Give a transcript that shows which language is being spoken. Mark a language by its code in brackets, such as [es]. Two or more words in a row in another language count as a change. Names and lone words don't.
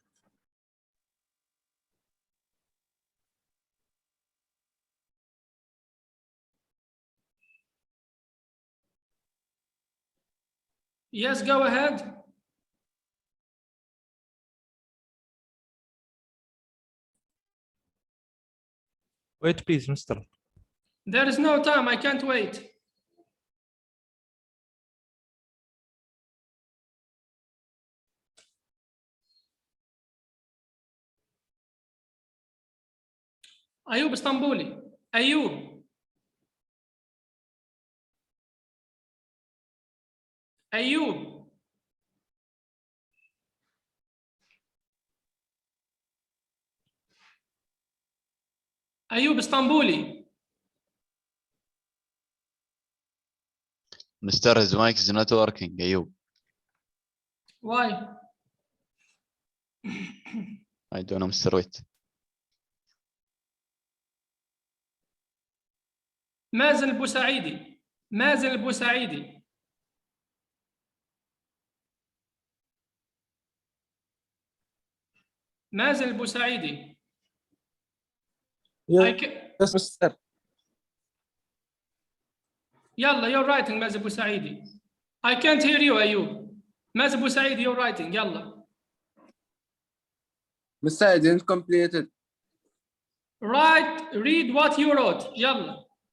[en] Yes, go ahead. Wait, please, mister. There is no time. I can't wait. أيوب اسطنبولي. أيوب. أيوب. أيوب اسطنبولي. Mr. His mic is not working, Ayub. Why? I don't know, Mr. Wait. مازن البوسعيدي. مازن البوسعيدي. مازن البوسعيدي. Yes, Mr. يلا you're writing مازن البوسعيدي. I can't hear you أيوب. مازن البوسعيدي you're writing يلا. Mr. I didn't complete it. Read what you wrote يلا.